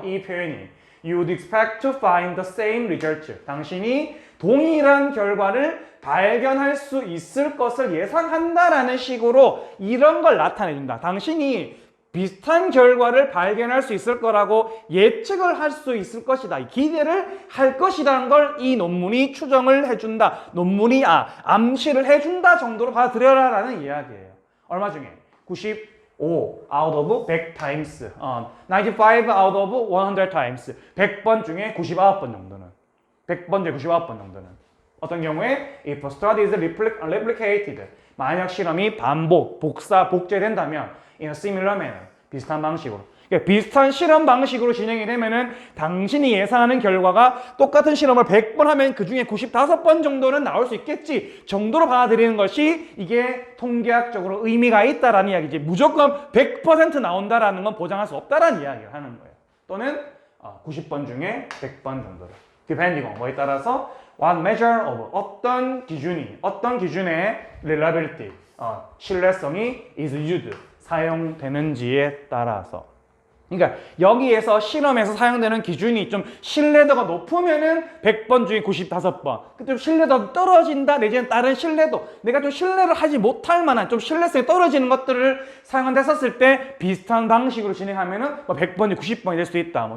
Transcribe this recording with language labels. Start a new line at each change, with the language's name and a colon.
Korean: 이 표현이
English: You would expect to find the same result.
Korean: 당신이 동일한 결과를 발견할 수 있을 것을 예상한다라는 식으로 이런 걸 나타내준다. 당신이 비슷한 결과를 발견할 수 있을 거라고 예측을 할 수 있을 것이다. 기대를 할 것이라는 걸 이 논문이 추정을 해준다. 논문이 암시를 해준다 정도로 받아들여라라는 이야기예요. 얼마 중에?
English: 95 out of 100 times. 95 out of 100 times.
Korean: 100번 중에 99번 정도는. 100번 중에 99번 정도는.
English: 어떤 경우에 if a study is replicated,
Korean: 만약 실험이 복제된다면
English: in a similar manner,
Korean: 비슷한 방식으로. 그러니까 비슷한 실험 방식으로 진행이 되면은 당신이 예상하는 결과가 똑같은 실험을 100번 하면 그 중에 95번 정도는 나올 수 있겠지 정도로 받아들이는 것이 이게 통계학적으로 의미가 있다라는 이야기지. 무조건 100% 나온다라는 건 보장할 수 없다라는 이야기를 하는 거예요. 또는 90번 중에 100번 정도를.
English: depending on
Korean: 뭐에 따라서
English: what measure of
Korean: 어떤 기준의 reliability 신뢰성이
English: is used
Korean: 사용되는지에 따라서. 그러니까 여기에서 실험에서 사용되는 기준이 좀 신뢰도가 높으면은 100번 중에 95번. 좀 신뢰도가 떨어진다 내지는 다른 신뢰도, 내가 좀 신뢰를 하지 못할 만한 좀 신뢰성이 떨어지는 것들을 사용했었을 때 비슷한 방식으로 진행하면은 100번 중에 90번이 될 수 있다.